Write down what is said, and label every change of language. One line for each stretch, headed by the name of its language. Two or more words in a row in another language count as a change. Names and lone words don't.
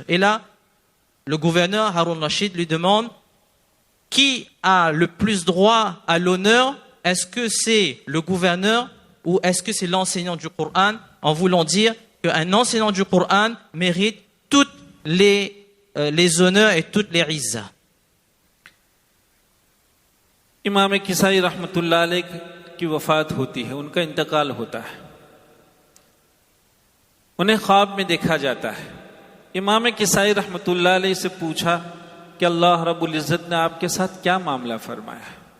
French: Et là, le gouverneur Harun Rashid lui demande qui a le plus droit à l'honneur, est-ce que c'est le gouverneur ou est-ce que c'est l'enseignant du Coran, en voulant dire qu'un enseignant du Coran mérite toutes les honneurs et toutes les izzas.
Urdu: امام کسائی
Arabic: رحمۃ اللہ علیہ
Urdu: کی وفات ہوتی ہے، ان کا انتقال ہوتا ہے. انہیں خواب میں دیکھا جاتا ہے. امام کسائی
Arabic: رحمۃ اللہ علیہ
Urdu: سے پوچھا کہ
Arabic: اللہ رب العزت
Urdu: نے آپ کے ساتھ کیا معاملہ فرمایا؟